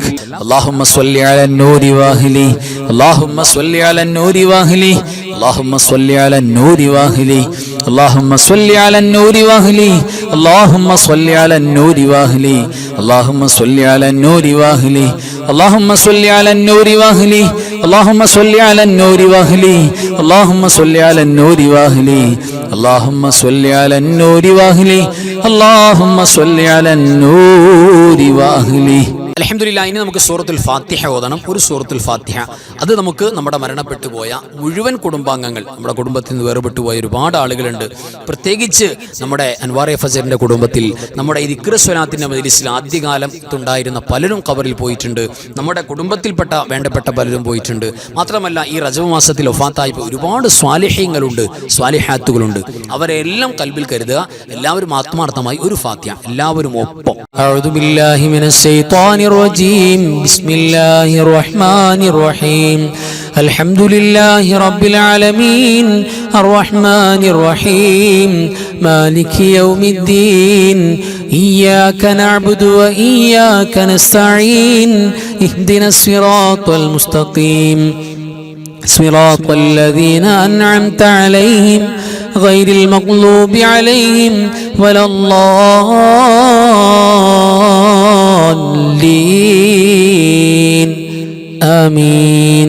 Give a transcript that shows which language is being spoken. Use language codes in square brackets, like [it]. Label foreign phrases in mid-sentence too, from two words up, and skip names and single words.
[ar] اللهم صل على النور واهله اللهم صل على النور واهله اللهم صل على النور واهله اللهم صل على النور واهله اللهم صل على النور واهله اللهم صل على النور واهله اللهم صل على النور واهله اللهم صل على النور واهله اللهم صل على النور واهله اللهم صل على النور واهله اللهم صل على النور واهله. [ml] അൽഹംദുലില്ലാഹ്. ഇനി നമുക്ക് സൂറത്തുൽ ഫാത്തിഹ ഓതണം. ഒരു സൂറത്തുൽ ഫാത്തിഹ അത് നമുക്ക് നമ്മുടെ മരണപ്പെട്ടു പോയ മുഴുവൻ കുടുംബാംഗങ്ങൾ, നമ്മുടെ കുടുംബത്തിൽ നിന്ന് വേർപെട്ടു പോയ ഒരുപാട് ആളുകളുണ്ട്. പ്രത്യേകിച്ച് നമ്മുടെ അൻവാർ ഫസറിന്റെ കുടുംബത്തിൽ, നമ്മുടെ ഈ ദിക്ർ സ്വലാത്തിന്റെ മജ്ലിസിൽ ആദ്യകാലത്തുണ്ടായിരുന്ന പലരും ഖബറിൽ പോയിട്ടുണ്ട്. നമ്മുടെ കുടുംബത്തിൽപ്പെട്ട വേണ്ടപ്പെട്ട പലരും പോയിട്ടുണ്ട്. മാത്രമല്ല ഈ റജബ് മാസത്തിൽ വഫാത്തായി ഒരുപാട് സ്വാലിഹീങ്ങളുണ്ട്, സ്വാലിഹാത്തുകളുണ്ട്. അവരെല്ലാം കൽബിൽ കരുതുക. എല്ലാവരും ആത്മാർത്ഥമായി ഒരു ഫാത്തിഹ എല്ലാവരും ഒപ്പം. [ar] أعوذ بالله من الشيطان الرجيم بسم الله الرحمن الرحيم الحمد لله رب العالمين الرحمن الرحيم مالك يوم الدين إياك نعبد وإياك نستعين اهدنا الصراط المستقيم صراط الذين أنعمت عليهم غير المغضوب عليهم ولا الضالين آمين.